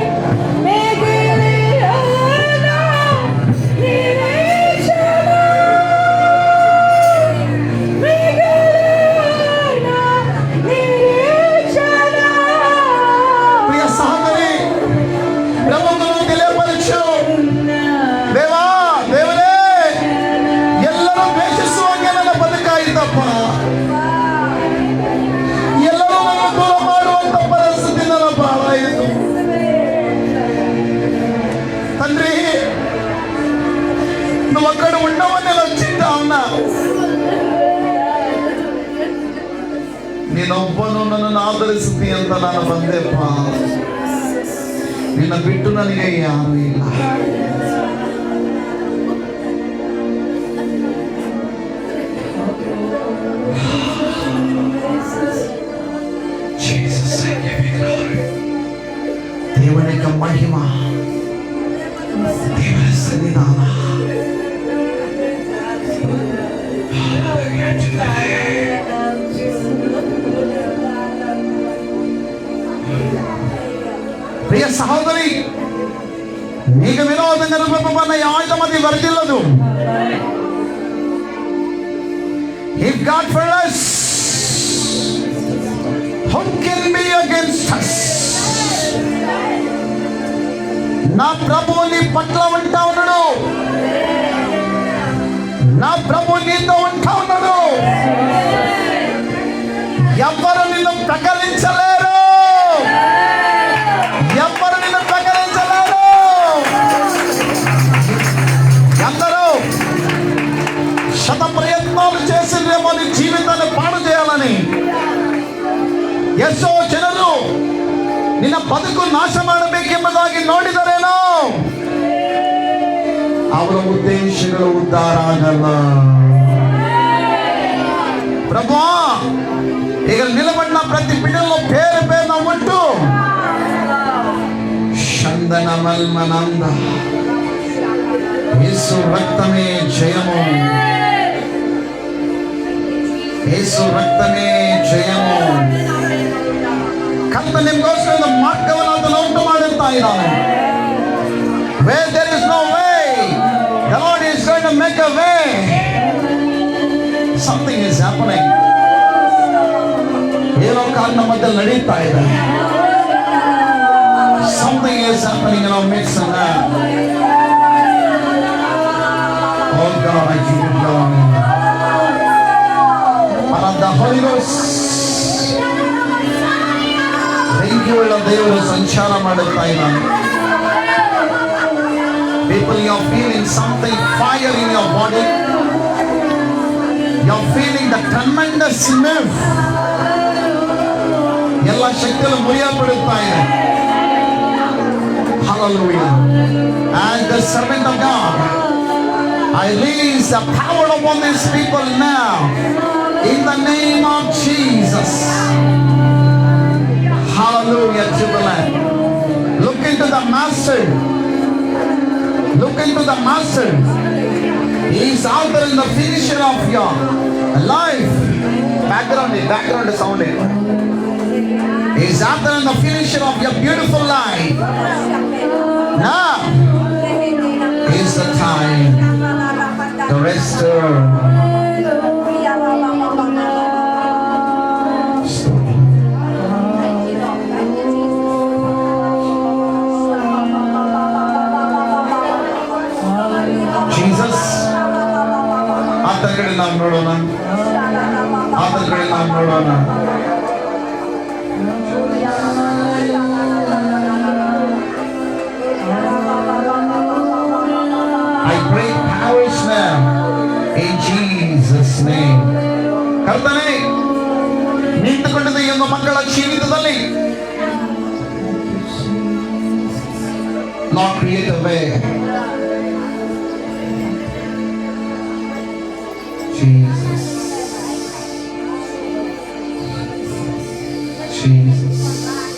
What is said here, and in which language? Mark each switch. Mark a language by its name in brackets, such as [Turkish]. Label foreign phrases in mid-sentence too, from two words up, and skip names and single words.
[Telugu] ప్రియ సహోదరి, ప్రభువును తెలియపరచు. దేవా, దేవుడే, [Kannada] ಎಲ್ಲರೂ ದ್ವೇಷಿಸುವಂಗೆ ನನ್ನ ಬದುಕಾಯಿತಪ್ಪ, ಎಲ್ಲರೂ ನನ್ನ ದೂರ ಮಾಡುವಂತ ಪರಿಸ್ಥಿತಿ ನನ್ನ ಬಾಳಾಯಿತು తండ్రి. [Telugu] నువ్వు అక్కడ ఉండవని నేను వచ్చిందా ఉన్నా, [Kannada] ನೀನೊಬ್ಬನು ನನ್ನನ್ನು ಆಧರಿಸುತ್ತಿ ಅಂತ ನಾನು ಬಂದೆಪ್ಪ. ನಿನ್ನ ಬಿಟ್ಟು ನನಗೆ ಯಾರು ಇಲ್ಲ. [Telugu] దేవునికి మహిమ, దేవుని సన్నిధాన. ప్రియ సహోదరి, నీకు విరోధంగా రూపబడిన ఈ ఆయుధం అది వర్ధిల్లదు. [English] If God for us, who can be against us? [Telugu] నా ప్రభువు నీ పట్ల ఉంటా ఉన్నాడు, నా ప్రభు నీతో ఉంటా ఉన్నాడు. ఎవ్వరు నిన్ను ప్రకటించలేరు, ఎవ్వరు నిన్ను ప్రకటించలేరు. అందరూ శత ప్రయత్నాలు చేసిందేమో నీ జీవితాన్ని పాడు చేయాలని. [Kannada] ಎಷ್ಟೋ ಜನರು ನಿನ್ನ ಬದುಕು ನಾಶ ಮಾಡಬೇಕೆಂಬುದಾಗಿ ನೋಡಿದರೇನೋ, ಅವರ ಉದ್ದೇಶಗಳು ಉದ್ಧಾರ ಆಗಲ್ಲ. [Telugu] ప్రభు, ఇక నిలబడిన ప్రతి బిడ్డలో పేరు పేరున ఉంటూ చందన మల్మనంద, యేసు రక్తమే జయము, యేసు ರಕ್ತನೇ ಜಯము. [Kannada] ಕರ್ತ ನಿಮಗೋಸ್ಕರ ಮಾರ್ಗವನ್ನು ಆತನು ಉಂಟು ಮಾಡುತ್ತಾ ಇದ್ದಾನೆ. [English] Where there is no way, the Lord is going to make a way. Something is happening. [Kannada] ಏನೋ ಕಾರಣ ಮಧ್ಯದಲ್ಲಿ ನಡೀತಾ ಇದೆ. [English] Something is happening in our midst now. Oh God, I give you glory. The Holy Ghost, [Kannada] ಬೆಂಕಿಯುಳ್ಳ ದೇವರು ಸಂಚಾರ ಮಾಡುತ್ತಾ ಇದ್ದಾನೆ. [English] People, you are feeling something, fire in your body. You are feeling the tremendous move. [Kannada] ಎಲ್ಲ ಶಕ್ತಿಗಳು ಮುರಿಯಲ್ಪಡುತ್ತಾ ಇದೆ. [English] Hallelujah. And the servant of God, I release the power upon these people now. In the name of Jesus. Hallelujah to the Lamb. Look into the Master. Look into the Master. He is author and the finisher of your life. Background sound. He is author and the finisher of your beautiful life. Now is the time to restore. [Kannada] ಆತನ ಕಡೆ ನಾವು ನೋಡೋಣ, ಆತನ ಕಡೆ ನಾವು ನೋಡೋಣ. [English] I pray powers now in Jesus name. [Kannada] ಕರ್ತನೇ, ನಿಂತುಕೊಂಡಿದ್ದ ಈ ಒಂದು ಮಕ್ಕಳ ಜೀವಿತದಲ್ಲಿ [English] Lord, create a way. Jesus. Jesus.